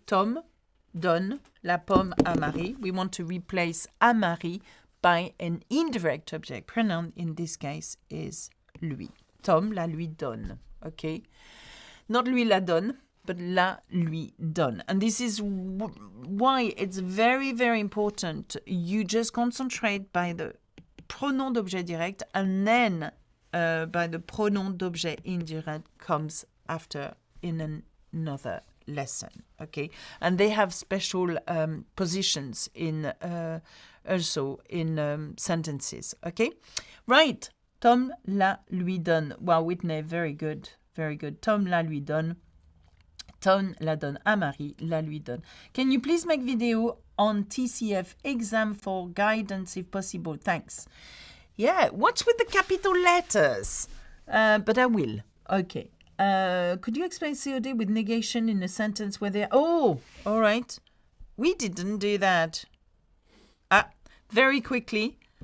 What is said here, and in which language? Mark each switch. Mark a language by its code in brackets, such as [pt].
[fr] Tom donne la pomme à Marie. [en] We want to replace [fr] à Marie [en] by an indirect object pronoun. In this case is lui. [fr] Tom la lui donne. [en] Okay. [fr] Not lui la donne, but la lui donne. [en] And this is why it's very, very important. You just concentrate by the [fr] pronom d'objet direct, [en] and then by the [fr] pronom d'objet indirect [en] comes after in another lesson, okay? And they have special positions in also in sentences, okay? Right. [fr] Tom la lui donne. [en] Wow, Whitney, very good, very good. [fr] Tom la lui donne. Tom la donne à Marie, la lui donne. [en] Can you please make video on TCF exam for guidance if possible? Thanks. Yeah, what's with the capital letters? But I will. Okay. Could you explain COD with negation in a sentence where they... Oh, all right. We didn't do that. Very quickly.